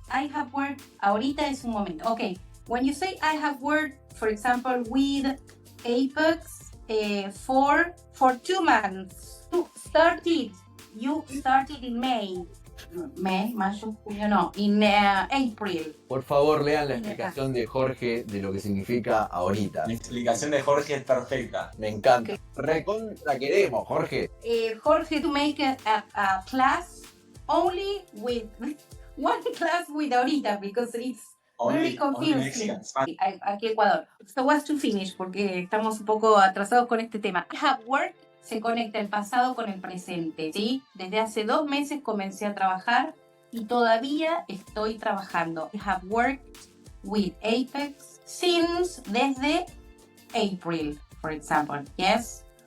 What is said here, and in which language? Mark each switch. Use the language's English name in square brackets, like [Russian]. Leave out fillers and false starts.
[Spanish] Ahorita es un momento. Okay. [English] When you say I have worked, for example, with Apex for 2 months. You started in May, [Spanish] mayo, junio, no, [English] in April. [Spanish] Por favor, lean la explicación de Jorge de lo que significa ahorita. La explicación de Jorge es perfecta. Me encanta. Okay. Recontra queremos, Jorge. [English] Jorge, to make a class only with one class with ahorita, because it's very confusing. Mexican, [Spanish] Aquí Ecuador. [English] So what's to finish, [Spanish] porque estamos un poco atrasados con este tema. [English] I have worked [Spanish] se conecta el pasado con el presente, ¿sí? Desde hace 2 meses comencé a trabajar y todavía estoy trabajando. [English] I have worked with Apex desde April, for example, yes?